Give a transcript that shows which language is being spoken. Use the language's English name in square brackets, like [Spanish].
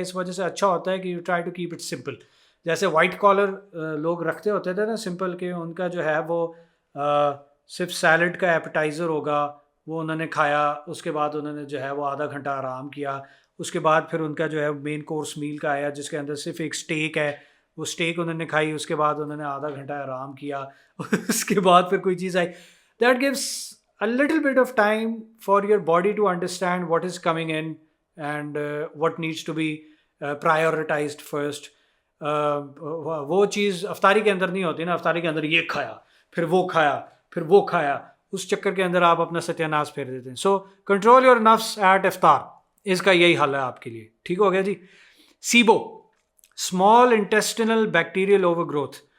[Urdu] اس وجہ سے اچھا ہوتا ہے کہ [English] You try to keep it simple. [Urdu] جیسے وائٹ کالر لوگ رکھتے ہوتے تھے نا سمپل, کہ ان کا جو ہے وہ صرف سیلڈ کا ایپیٹائزر ہوگا, وہ انہوں نے کھایا, اس کے بعد انہوں نے جو ہے وہ آدھا گھنٹہ آرام کیا, اس کے بعد پھر ان کا جو ہے مین کورس میل کا آیا جس کے اندر صرف ایک اسٹیک ہے, وہ اسٹیک انہوں نے کھائی, اس کے بعد انہوں نے آدھا گھنٹہ آرام کیا, اس کے بعد پھر کوئی چیز آئی. [English] That gives a little bit of time for your body to understand what is coming in and what needs to be prioritized first. [Urdu] وہ چیز افطاری کے اندر نہیں ہوتی نا, افطاری کے اندر یہ کھایا, پھر وہ کھایا, پھر وہ کھایا, اس چکر کے اندر آپ اپنا ستیہ ناش پھیر دیتے ہیں. [English] so control your نفس at افطار, [Urdu] اس کا یہی حل ہے آپ کے لیے. ٹھیک ہو گیا جی. [English] SIBO, small intestinal bacterial overgrowth.